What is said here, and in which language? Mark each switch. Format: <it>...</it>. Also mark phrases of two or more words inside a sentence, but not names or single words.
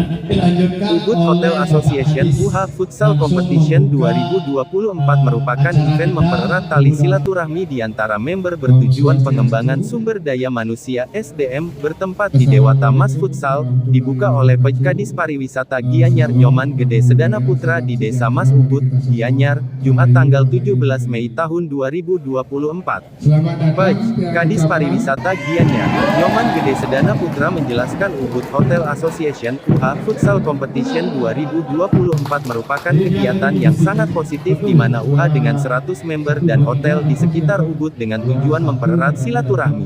<id>Ubud Hotel Association UH Futsal Competition 2024 merupakan event mempererat tali silaturahmi di antara member bertujuan pengembangan sumber daya manusia (SDM) bertempat di Dewata Mas Futsal, dibuka oleh Kadis Pariwisata Gianyar Nyoman Gede Sedana Putra di Desa Mas Ubud, Gianyar, Jumat tanggal 17 Mei tahun 2024. Kadis Pariwisata Gianyar Nyoman Gede Sedana Putra menjelaskan Ubud Hotel Association UH Futsal Competition 2024 merupakan kegiatan yang sangat positif di mana UH dengan 100 member dan hotel di sekitar Ubud dengan tujuan mempererat silaturahmi.</id>